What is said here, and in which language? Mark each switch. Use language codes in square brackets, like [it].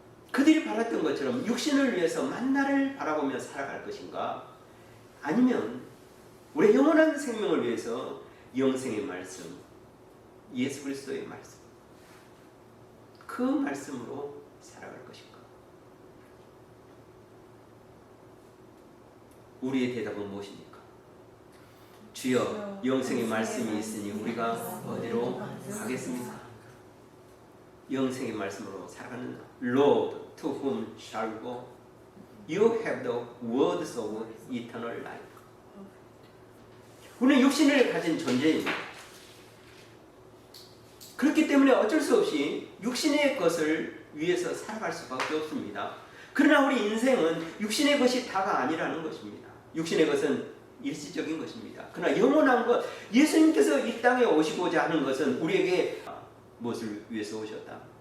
[ko] 그들이 바랐던 것처럼 육신을 위해서 만나를 바라보며 살아갈 것인가, 아니면 우리의 영원한 생명을 위해서 영생의 말씀, 예수 그리스도의 말씀, 그 말씀으로 살아갈 것인가? 우리의 대답은 무엇입니까? 주여 영생의 말씀이 있으니 우리가 어디로 가겠습니까? 영생의 말씀으로 살아가는 [en] Lord, to whom shall we go? You have the words of eternal life. [ko] 우리는 육신을 가진 존재입니다. 그렇기 때문에 어쩔 수 없이 육신의 것을 위해서 살아갈 수밖에 없습니다. 그러나 우리 인생은 육신의 것이 다가 아니라는 것입니다. 육신의 것은 일시적인 것입니다. 그러나 영원한 것, 예수님께서 이 땅에 오시고자 하는 것은 우리에게 무엇을 위해서 오셨다?